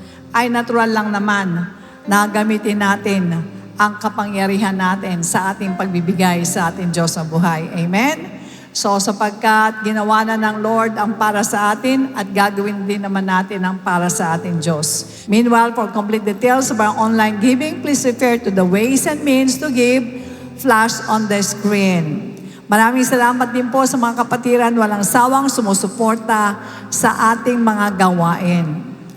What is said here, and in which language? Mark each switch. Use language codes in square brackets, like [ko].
[tl] Ay natural lang naman na gamitin natin ang kapangyarihan natin sa ating pagbibigay sa ating Diyos na buhay. Amen? So sapagkat ginawa na ng Lord ang para sa atin at gagawin din naman natin ang para sa ating Diyos. [en] Meanwhile, for complete details of our online giving, please refer to the ways and means to give flash on the screen. [tl] Maraming salamat din po sa mga kapatiran walang sawang sumusuporta sa ating mga gawain.